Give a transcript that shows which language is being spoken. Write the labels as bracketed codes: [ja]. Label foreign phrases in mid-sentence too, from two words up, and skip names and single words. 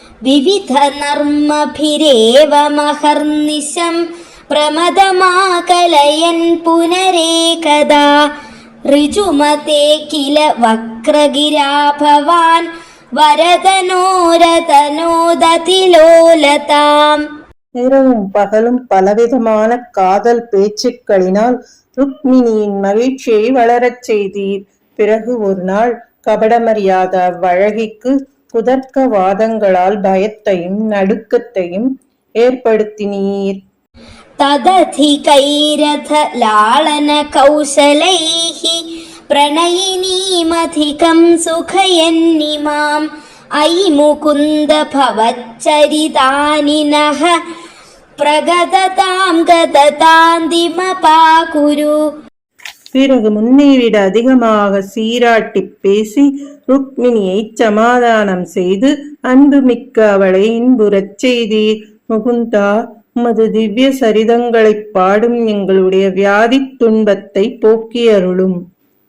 [sa] विविध नर्मभिरेव महर्निशं प्रमदमाकलयन् पुनरेकदा ऋजुमते किल वक्रगिरा भवान् வரதனோரதனோததிலோலதாம். [ta] இரவும் பகலும் பலவிதமான காதல் பேச்சுக்களினால் ருக்மிணியின் மகிழ்ச்சியை வளரச் செய்தீர். பிறகு ஒரு நாள் கபடமறியாத அவ்வழகிக்கு குதர்க்க வாதங்களால் பயத்தையும் நடுக்கத்தையும் ஏற்படுத்தினீர். [sa] तदधिकैरथ लालन कौशलैः प्रणयिनीमधिकं सुखयन्निमाम् अयि मुकुन्द भवच्चरितानि नः प्रगदतां गदतान्दिमपाकुरु. [ta] பிறகு முன்னை விட அதிகமாக சீராட்டி பேசி ருக்மிணியை சமாதானம் செய்து அன்புமிக்க அவளை இன்புறச் செய்தீர். முகுந்தா, உமது திவ்ய சரிதங்களைப் பாடும் எங்களுடைய வியாதி துன்பத்தை போக்கியருளும்.